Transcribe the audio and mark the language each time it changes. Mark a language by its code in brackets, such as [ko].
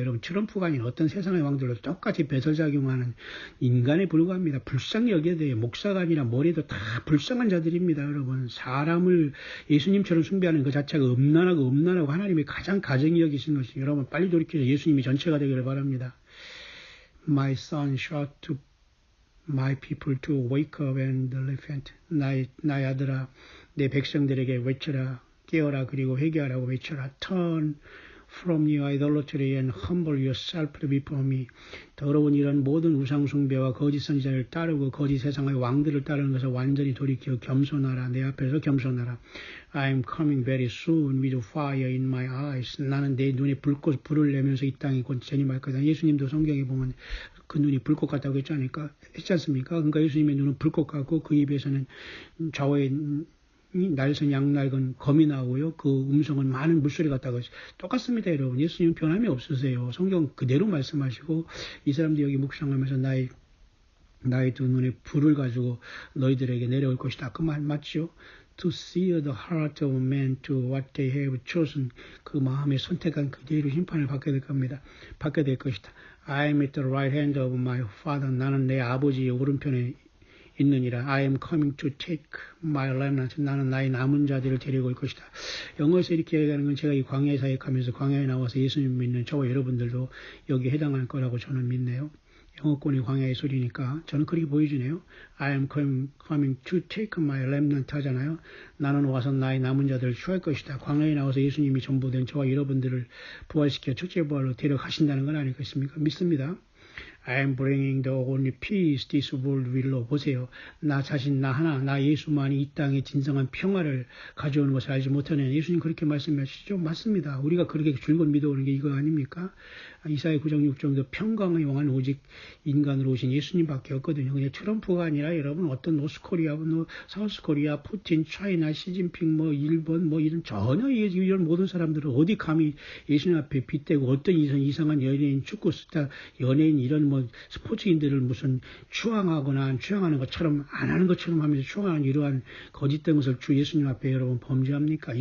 [ko] 여러분 트럼프가 아닌 어떤 세상의 왕들로 똑같이 배설작용하는 인간에 불과합니다. 불쌍히 여겨야 돼요. 목사가 아니라 뭐래도 다 불쌍한 자들입니다. 여러분 사람을 예수님처럼 숭배하는 그 자체가 음란하고 하나님의 가장 가정이 여기신 것이 여러분 빨리 돌이켜서 예수님이 전체가 되기를 바랍니다. [en] My son shout to my people to wake up and repent. [ko] 나의 아들아 내 백성들에게 외쳐라 깨어라 그리고 회개하라고 외쳐라. [en] Turn from your idolatry and humble yourself before me. [ko] 더러운 이런 모든 우상숭배와 거짓 선지자를 따르고 거짓 세상의 왕들을 따르는 것을 완전히 돌이켜 겸손하라. 내 앞에서 겸손하라. [en] I am coming very soon with fire in my eyes. [ko] 나는 내 눈에 불을 내면서 이 땅에 곧 재림할 거다. 예수님도 성경에 보면 그 눈이 불꽃 같다고 했지 않습니까? 그러니까 예수님의 눈은 불꽃 같고 그 입에서는 좌우에 날선 양날건 검이 나오고요. 그 음성은 많은 물소리 같다고 똑같습니다. 여러분. 예수님 변함이 없으세요. 성경 그대로 말씀하시고 이 사람들이 여기 묵상하면서 나의 두 눈에 불을 가지고 너희들에게 내려올 것이다. 그 말 맞죠? [en] To see the heart of man to what they have chosen. [ko] 그 마음에 선택한 그대로 심판을 받게 될 겁니다. 받게 될 것이다. [en] I am at the right hand of my father. [ko] 나는 내 아버지의 오른편에 있느니라. [en] I am coming to take my remnant. [ko] 나는 나의 남은 자들을 데리고 올 것이다. 영어에서 이렇게 얘기하는 건 제가 이 광야에 사역하면서 광야에 나와서 예수님 믿는 저와 여러분들도 여기에 해당할 거라고 저는 믿네요. 영어권의 광야의 소리니까 저는 그렇게 보여주네요. [en] I am coming to take my remnant [ko] 하잖아요. 나는 와서 나의 남은 자들을 취할 것이다. 광야에 나와서 예수님이 전부 된 저와 여러분들을 부활시켜 첫째 부활로 데려가신다는 건 아니겠습니까? 믿습니다. [en] I am bringing the only peace this world will know. [ko] 보세요. 나 자신, 나 예수만이 이 땅에 진정한 평화를 가져오는 것을 알지 못하는 예수님 그렇게 말씀하시죠? 맞습니다. 우리가 그렇게 줄곧 믿어오는 게 이거 아닙니까? 이사야 9장 6장도 평강의 왕은 오직 인간으로 오신 예수님밖에 없거든요. 그냥 트럼프가 아니라 여러분 어떤 노스코리아, 사우스코리아, 푸틴, 차이나, 시진핑, 일본, 이런 전혀 이런 모든 사람들은 어디 감히 예수님 앞에 빗대고 어떤 이상한 연예인, 축구 스타, 연예인 이런 스포츠인들을 무슨 추앙하는 것처럼 안 하는 것처럼 하면서 추앙하는 이러한 거짓된 것을 주 예수님 앞에 여러분 범죄합니까?